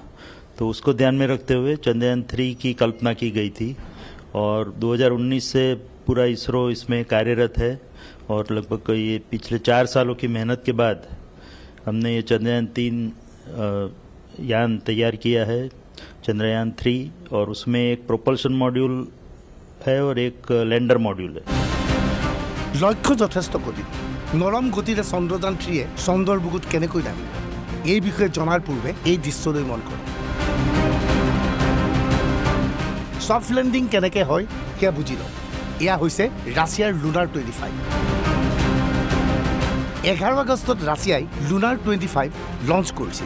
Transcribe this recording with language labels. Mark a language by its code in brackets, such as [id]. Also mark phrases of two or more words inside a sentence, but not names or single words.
[hi] तो उसको ध्यान में रखते हुए चंद्रयान 3 की कल्पना की गई थी और 2019 से पूरा इसरो इसमें कार्यरत है और लगभग ये पिछले 4 सालों की मेहनत के बाद हमने ये चंद्रयान 3 यान तैयार किया है, चंद्रयान 3, और उसमें एक [en] propulsion module [hi] है और एक [en] lander module [hi] है। [as] लक्ष्य যথেষ্ট গতি নরম গতিৰে চন্দ্ৰযান 3 চন্দ্ৰৰ বুকুত কেনেকৈ নামিব এই বিষয়ে জনাৰ পূৰ্বে এই দৃশ্যলৈ মন কৰক। [en] soft landing [as] কেনেকৈ হয় সেয়া বুজি লওক। এয়া হৈছে ৰাছিয়াৰ লুনাৰ 25। 11 আগষ্টত ৰাছিয়াই লুনাৰ 25 লঞ্চ কৰিছিল।